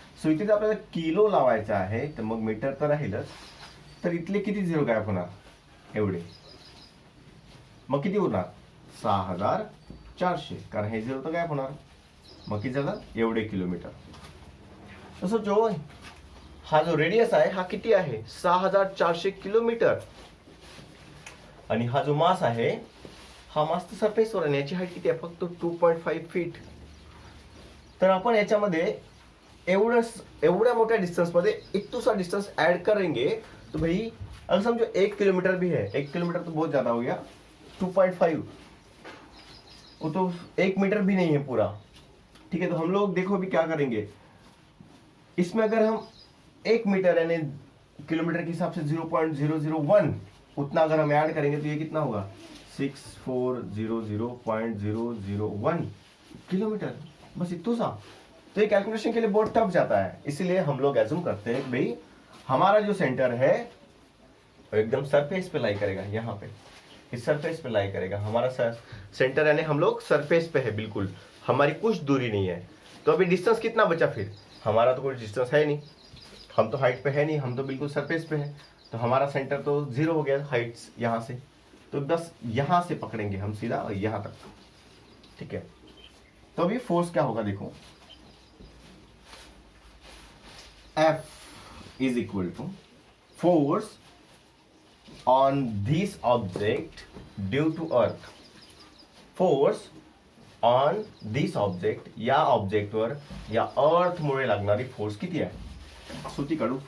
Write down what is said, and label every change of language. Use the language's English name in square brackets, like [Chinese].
[Marathi] So इथे जर आपल्याला किलो लावायचं आहे तर मग मीटर तर राहीलच, तर इथले किती झिरो गायब होणार, एवढे, मग किती उरणार 6400, कारण हे झिरो तर गायब होणार, मग किती झालं एवढे किलोमीटर। तसं हा जो रेडियस आहे हा किती आहे 6400 किलोमीटर, आणि हा जो मास आहे हा मास तर सरफेसवर आहे, याची हाईट किती आहे फक्त 2.5 फीट। तर आपण याच्यामध्ये एवढ्या मोठ्या डिस्टेंस मध्ये [Hindi] इतना सा डिस्टेंस ऐड करेंगे तो भाई अगर समझो 1 किलोमीटर भी है, 1 किलोमीटर तो बहुत ज्यादा हो गया, 2.5 वो तो 1 मीटर भी नहीं है पूरा, ठीक है। तो हम लोग देखो अभी क्या करेंगे, इसमें अगर हम 1 मीटर यानी किलोमीटर के हिसाब से 0.001 उतना अगर हम ऐड करेंगे तो ये कितना होगा 6400.001 किलोमीटर, बस इतना सा। तो ये कैलकुलेशन के लिए बहुत टफ जाता है, इसीलिए हम लोग एज्यूम करते हैं भाई हमारा जो सेंटर है वो एकदम सरफेस पे लाई करेगा, यहाँ पे इस सरफेस पे लाई करेगा हमारा सेंटर, यानी हम लोग सरफेस पे है बिल्कुल, हमारी कुछ दूरी नहीं है। तो अभी डिस्टेंस कितना बचा, फिर हमारा तो कोई डिस्टेंस है नहीं, हम तो हाइट पे है नहीं, हम तो बिल्कुल सरफेस पे है, तो हमारा सेंटर तो 0 हो गया हाइट्स यहाँ से, तो बस यहाँ से पकड़ेंगे हम सीधा यहाँ तक, ठीक है। तो अभी फोर्स क्या होगा देखो, [English] F is equal to force on this object due to earth, force on this object [Marathi] या ऑब्जेक्ट वर या अर्थ मुळे लागणारी फोर्स किती आहे, सो ती काढू।